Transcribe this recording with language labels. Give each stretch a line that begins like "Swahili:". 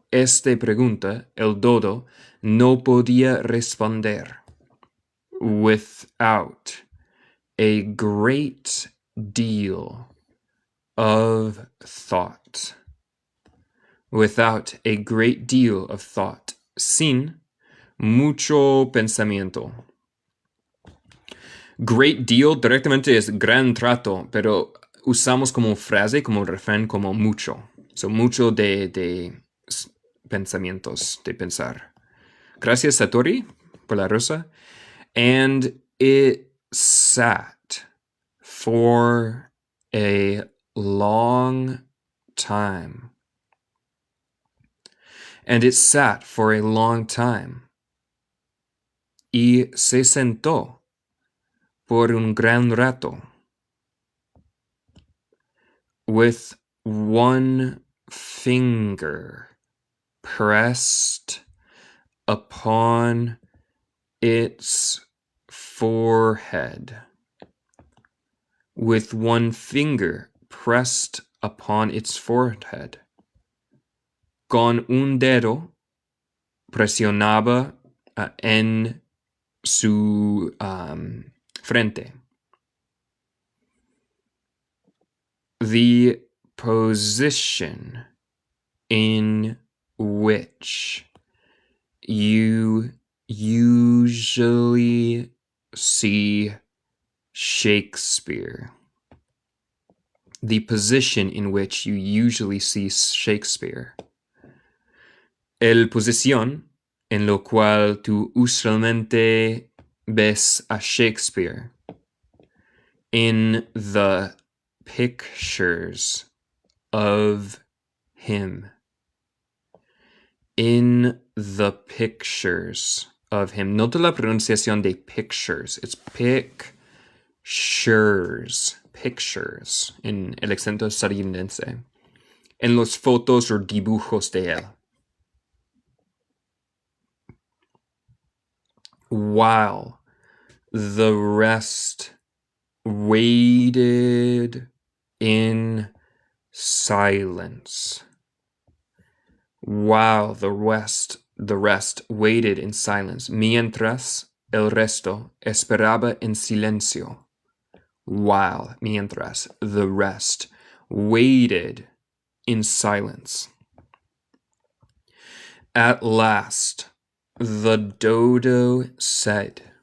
Spanish: Esta pregunta el dodo no podía responder
English: without a great deal of thought. Without a great deal of thought.
Spanish: Sin mucho pensamiento. Great deal directamente es gran trato, pero usamos como frase, como refrán, como mucho. So, mucho de pensamientos, de pensar. Gracias, Satori, por la rosa.
English: And it sat for a long time. And it sat for a long time.
Spanish: Y se sentó por un gran rato.
English: With one finger pressed upon its forehead. With one finger pressed upon its forehead.
Spanish: Con un dedo presionaba en su frente.
English: The position in which you usually see Shakespeare. The position in which you usually see Shakespeare.
Spanish: El posición en lo cual tú usualmente ves a Shakespeare.
English: In the pictures of him. In the pictures of him.
Spanish: Nota la pronunciación de pictures.
English: It's pictures.
Spanish: Pictures. En el acento estadounidense. En los fotos o dibujos de él.
English: While the rest waited in silence. While the rest waited in silence.
Spanish: Mientras el resto esperaba en silencio.
English: While, mientras, the rest waited in silence. At last, the dodo said.